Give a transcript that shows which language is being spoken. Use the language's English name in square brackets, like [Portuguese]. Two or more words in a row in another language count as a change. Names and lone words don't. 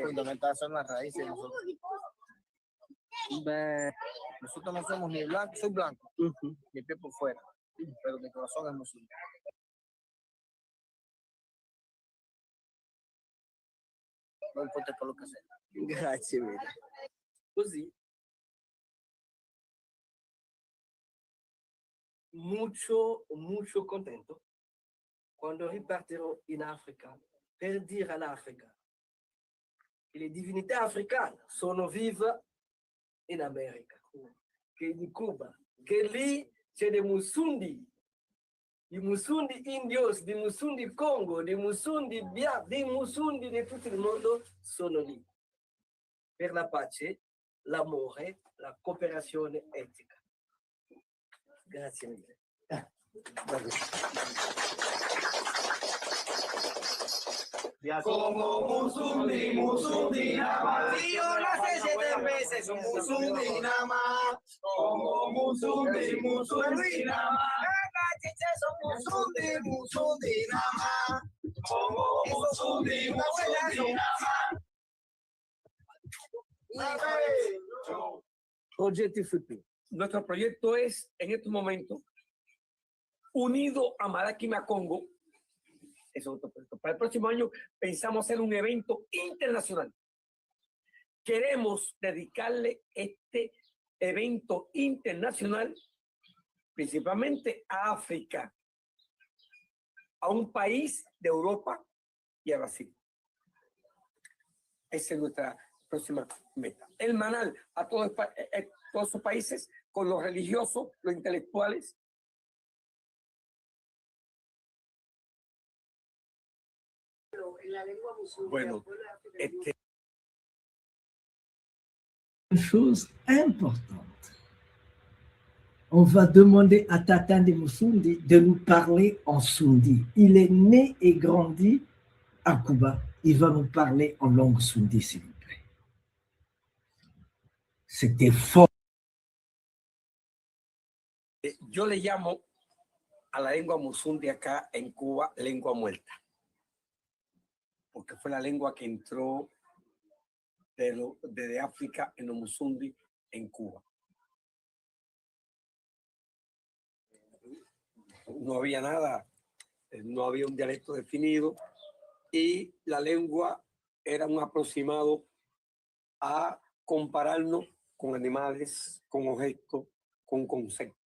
[Spanish] Fundamental son las raíces de nosotros. Beh, Nosotros no somos ni blancos, soy blanco, ujú. mi piel por fuera, pero mi corazón es musulmán. No importa por lo que sea. [Italian] Grazie mille. Così, molto contento quando ripartirò in Africa per dire all'Africa che le divinità africane sono vive in America, che in Cuba, che lì c'è dei Musundi, di Musundi indios, di Musundi Congo, di Musundi Bia, dei Musundi di tutto il mondo sono lì per la pace, l'amore, la cooperazione etica. Grazie mille. [Spanish] Como Musundi, Musundi nada más. Si yo nací 7 veces, soy Musundi nada más. Como Musundi, Musundi nada más. Musundi, Musundi nada más. Como Musundi, Musundi nada más. [Italian] Progetti futuri. [Spanish] Nuestro proyecto es, en estos momentos, unido a Malaquima Congo. Es otro proyecto. Para el próximo año pensamos hacer un evento internacional. Queremos dedicarle este evento internacional principalmente a África, a un país de Europa y a Brasil. Esa es nuestra próxima meta. El Manal a todos esos países, con los religiosos, los intelectuales. Bueno, [French] Une chose importante. On va demander à Tata de Musundi de nous parler en Sundi. Il est né et grandi à Cuba. Il va nous parler en langue Sundi, s'il vous plaît. C'était fort. [Spanish] Yo le llamo a la lengua musundi acá en Cuba lengua muerta, porque fue la lengua que entró de África en Omusundi, en Cuba. No había nada, no había un dialecto definido y la lengua era un aproximado a compararnos con animales, con objetos, con conceptos.